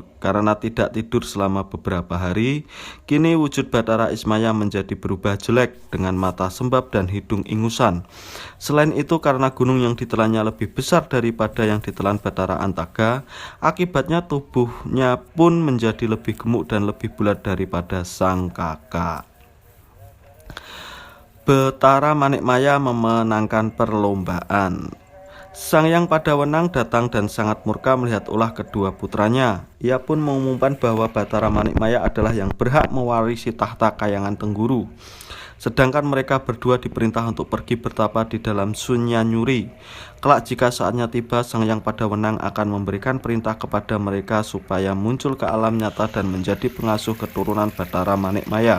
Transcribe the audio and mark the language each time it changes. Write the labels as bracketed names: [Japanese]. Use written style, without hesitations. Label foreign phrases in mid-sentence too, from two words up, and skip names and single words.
[Indonesian] Karena tidak tidur selama beberapa hari, kini wujud Bathara Ismaya menjadi berubah jelek dengan mata sembab dan hidung ingusan. Selain itu, karena gunung yang ditelannya lebih besar daripada yang ditelan Bathara Antaga, akibatnya tubuhnya pun menjadi lebih gemuk dan lebih bulat daripada sang kakak. Bathara Manikmaya memenangkan perlombaan. Sang Hyang Padawenang datang dan sangat murka melihat ulah kedua putranya. Ia pun mengumumkan bahwa Bathara Manikmaya adalah yang berhak mewarisi tahta kahyangan Tengguru. Sedangkan mereka berdua diperintah untuk pergi bertapa di dalam Sunyanyuri. Kelak jika saatnya tiba, Sang Hyang Padawenang akan memberikan perintah kepada mereka supaya muncul ke alam nyata dan menjadi pengasuh keturunan Bathara Manikmaya.